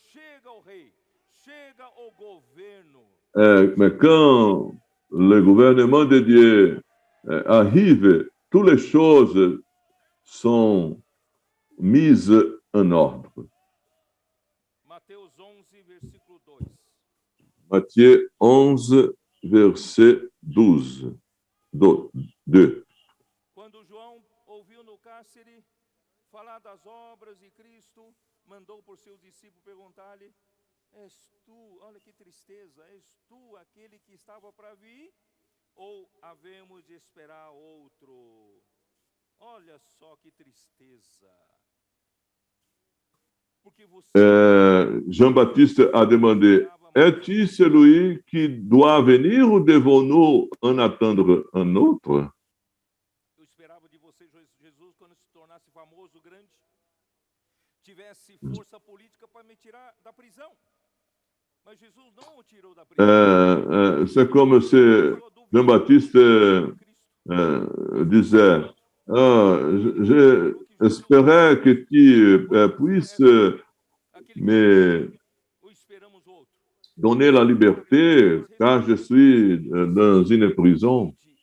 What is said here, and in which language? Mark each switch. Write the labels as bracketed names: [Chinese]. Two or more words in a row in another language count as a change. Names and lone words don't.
[French] Mais quand le gouvernement de Dieu arrive, toutes les choses sont mises en ordre. Matthieu 11, verset 12. 2. [Portuguese] Quando João ouviu no cárcere falar das obras de Cristo, mandou por seus discípulos perguntar-lhe: és tu, olha que tristeza, és tu aquele que estava para vir? Ou havemos de esperar outro? Olha só que tristeza. [French] Jean-Baptiste a demandé, es-tu celui qui doit venir ou devons-nous en attendre un autre? [Portuguese] Eu esperava de você, Jesus, quando se tornasse famoso, grande, tivesse força política para me tirar da prisão. Mas Jesus não o tirou da prisão. [French] C'est comme si Jean-Baptiste disait, j'espérais que tu puisses me donner la liberté, car je suis dans une prison.